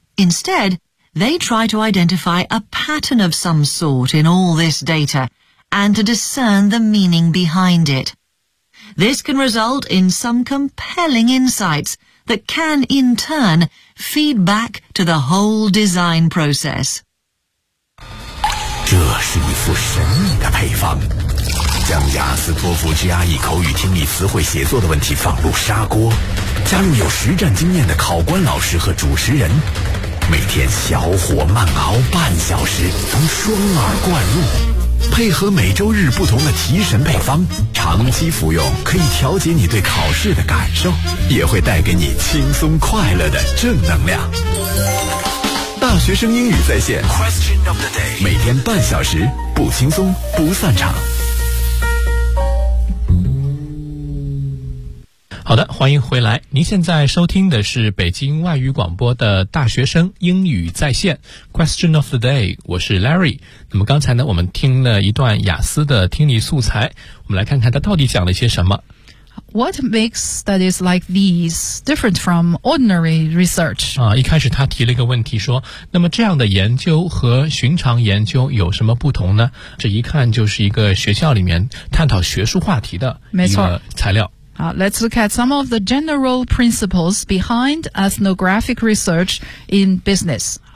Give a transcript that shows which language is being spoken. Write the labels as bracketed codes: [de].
[en] Instead, they try to identify a pattern of some sort in all this data and to discern the meaning behind it. This can result in some compelling insights that can, in turn, feed back to the whole design process. [zh] 这是一副神秘的配方。将雅思托福 GRE 口语听力词汇写作的问题放入砂锅，加入有实战经验的考官老师和主持人，每天小火慢熬半小时，从双耳灌入，配合每周日不同的提神配方，长期服用可以调节你对考试的感受，也会带给你轻松快乐的正能量。大学生英语在线 Question of the day， 每天半小时，不轻松不散场。好的，欢迎回来。您现在收听的是北京外语广播的大学生英语在线 Question of the Day， 我是 Larry。那么刚才呢，我们听了一段雅思的听力素材，我们来看看它到底讲了些什么。 [en] What makes studies like these different from ordinary research？ [zh] 啊，一开始他提了一个问题说，那么这样的研究和寻常研究有什么不同呢？这一看就是一个学校里面探讨学术话题的一个材料。 [en] Let's look at some of the general principles behind ethnographic research in business.